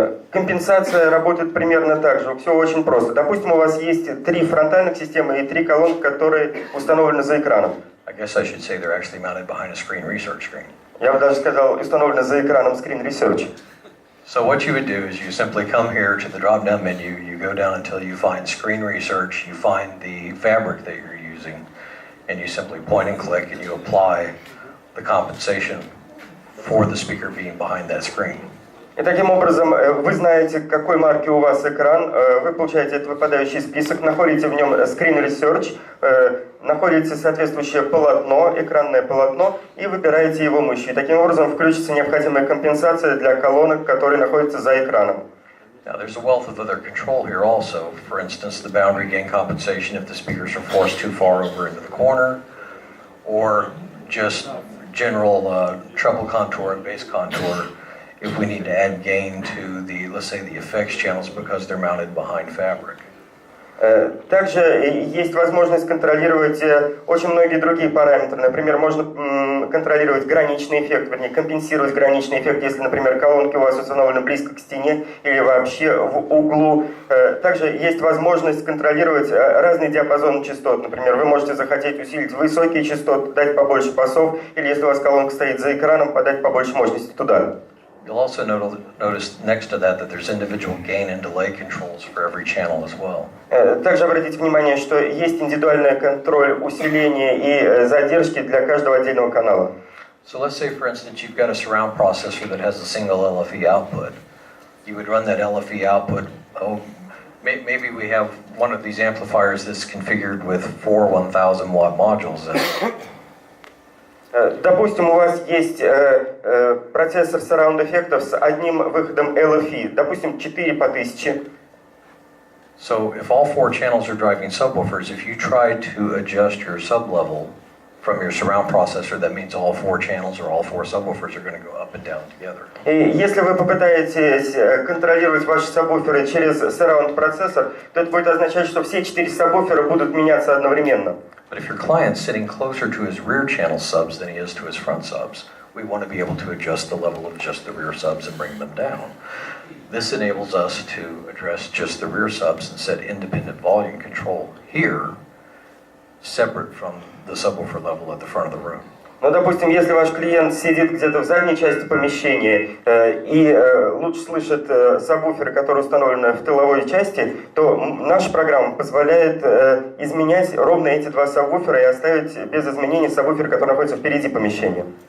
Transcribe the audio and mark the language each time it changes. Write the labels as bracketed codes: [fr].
[ru] Компенсация работает примерно так же. Все очень просто. Допустим, у вас есть 3 фронтальных системы и 3 колонки, которые установлены за экраном. [en] I guess I should say they're actually mounted behind a screen research screen. [ru] Я бы даже сказал, установлено за экраном Screen Research. [en] So what you would do is you simply come here to the drop-down menu, you go down until you find Screen Research, you find the fabric that you're using, and you simply point and click and you apply the compensation for the speaker being behind that screen. [ru] И таким образом вы знаете, какой марки у вас экран, вы получаете этот выпадающий список, находите в нем Screen Research, находите соответствующее полотно, экранное полотно, и выбираете его мышью. И таким образом включится необходимая компенсация для колонок, которые находятся за экраном. [en] Now there's a wealth of other control here also. For instance, the boundary gain compensation if the speakers are forced too far over into the corner, or just general treble contour and bass contour if we need to add gain to the, let's say, the effects channels because they're mounted behind fabric. [ru] Также есть возможность контролировать очень многие другие параметры. Например, можно контролировать граничный эффект, вернее, компенсировать граничный эффект, если, например, колонки у вас установлены близко к стене или вообще в углу. Также есть возможность контролировать разные диапазоны частот. Например, вы можете захотеть усилить высокие частоты, дать побольше басов, или если у вас колонка стоит за экраном, подать побольше мощности туда. [en] You'll also notice next to that there's individual gain and delay controls for every channel as well. [ru] Также обратите внимание, что есть индивидуальный контроль усиления и задержки для каждого отдельного канала. [en] So let's say, for instance, you've got a surround processor that has a single LFE output. You would run that LFE output. Maybe we have one of these amplifiers that's configured with 4 1,000 watt modules in it. [ru] Допустим, у вас есть процессор сараунд-эффектов с одним выходом LFE, допустим, 4 по 1000. [en] So if all 4 channels are driving subwoofers, if you try to adjust your sub-level from your surround processor, that means all 4 channels or all 4 subwoofers are going to go up and down together. [ru] И если вы попытаетесь контролировать ваши сабвуферы через сараунд-процессор, то это будет означать, что все 4 сабвуфера будут меняться одновременно. [en] But if your client's sitting closer to his rear channel subs than he is to his front subs, we want to be able to adjust the level of just the rear subs and bring them down. This enables us to address just the rear subs and set independent volume control here, separate from the subwoofer level at the front of the room. [ru] Ну, допустим, если ваш клиент сидит где-то в задней части помещения и лучше слышит сабвуферы, которые установлены в тыловой части, то наша программа позволяет изменять ровно эти два сабвуфера и оставить без изменений сабвуфер, который находится впереди помещения.